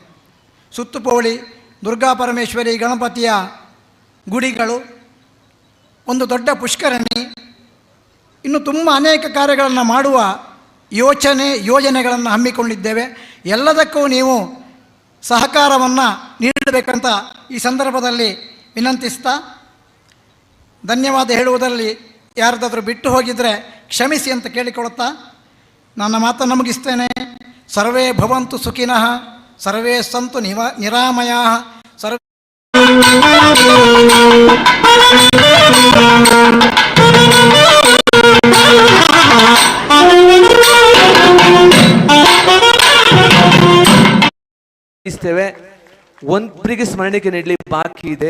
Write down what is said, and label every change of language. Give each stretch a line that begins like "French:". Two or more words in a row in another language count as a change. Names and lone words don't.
Kannada: ಸುತ್ತುಪೌಳಿ, ದುರ್ಗಾ ಪರಮೇಶ್ವರಿ, ಗಣಪತಿಯ ಗುಡಿಗಳು, ಒಂದು ದೊಡ್ಡ ಪುಷ್ಕರಣಿ, ಇನ್ನು ತುಂಬ ಅನೇಕ ಕಾರ್ಯಗಳನ್ನು ಮಾಡುವ ಯೋಜನೆಗಳನ್ನು ಹಮ್ಮಿಕೊಂಡಿದ್ದೇವೆ. ಎಲ್ಲದಕ್ಕೂ ನೀವು ಸಹಕಾರವನ್ನು ನೀಡಬೇಕಂತ ಈ ಸಂದರ್ಭದಲ್ಲಿ ವಿನಂತಿಸ್ತಾ, ಧನ್ಯವಾದ ಹೇಳುವುದರಲ್ಲಿ ಯಾರ್ದಾದ್ರೂ ಬಿಟ್ಟು ಹೋಗಿದರೆ ಕ್ಷಮಿಸಿ ಅಂತ ಕೇಳಿಕೊಳ್ಳುತ್ತಾ ನನ್ನ ಮಾತನ್ನು ಮುಗಿಸ್ತೇನೆ.
Sanskrit: ಸರ್ವೇ ಭವಂತು ಸುಖಿನಃ, ಸರ್ವೇ ಸಂತು ನಿರಾಮಯಾಃ, ಸರ್ವೇ
Kannada: ಒಬ್ಬರಿಗೆ ಸ್ಮರಣಿಕೆ ನೀಡಲಿ ಬಾಕಿ ಇದೆ.